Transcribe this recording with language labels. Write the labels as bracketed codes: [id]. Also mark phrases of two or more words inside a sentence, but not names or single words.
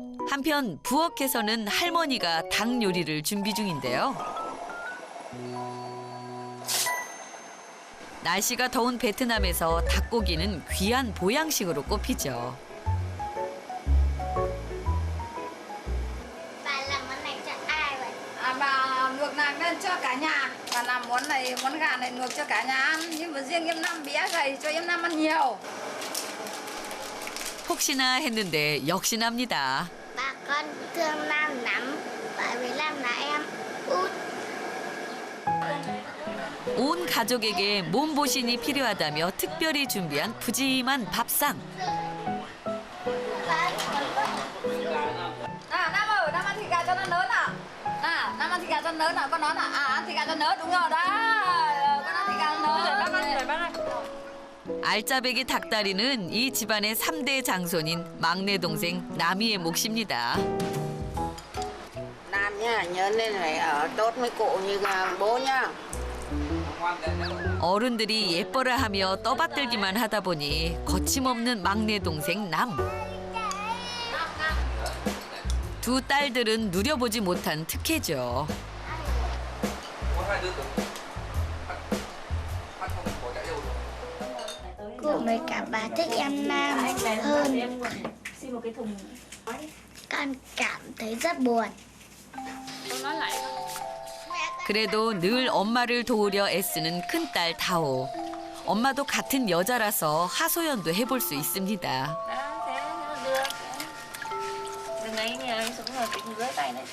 [ko] 한편 부엌에서는 할머니가 닭 요리를 준비 중인데요. 날씨가 더운 베트남에서 닭고기는 귀한 보양식으로 꼽히죠. [vi] Bà làm món này cho ai vậy? Bà luộc này lên cho cả nhà. Bà làm món này, món gà này luộc cho cả nhà ăn. Nhưng mà riêng em Năm bé gầy cho em Năm ăn nhiều. [ko] 혹시나 했는데 역시납니다. [vi] Bà con thương Nam lắm, bởi vì Nam là em út. [ko] 온 가족에게 몸보신이 필요하다며 특별히 준비한 푸짐한 밥상. [vi] Nam ơi, Nam ăn thịt gà cho nó lớn à? Nam ăn thịt gà cho nó lớn à? Con nói là ăn thịt gà cho nó lớn, đúng rồi đó. Con ăn thịt gà cho nó lớn. [ko] 알짜배기 닭다리는 이 집안의 3대 장손인 막내 동생 남이의 몫입니다. [vi] Nam nhá, nhớ nên phải ở tốt với cụ như bố nhá. [ko] 어른들이 예뻐라 하며 떠받들기만 하다 보니 거침없는 막내 동생 남. 두 딸들은 누려보지 못한 특혜죠. [vi] Cô với cả bà thích em Nam hơn. Con cảm thấy rất buồn. [ko] 그래도 늘 엄마를 도우려 애쓰는 큰딸 다오. 엄마도 같은 여자라서 하소연도 해볼 수 있습니다. [vi] Đừng ấy nha, anh xuống rồi tính gỡ tay đấy.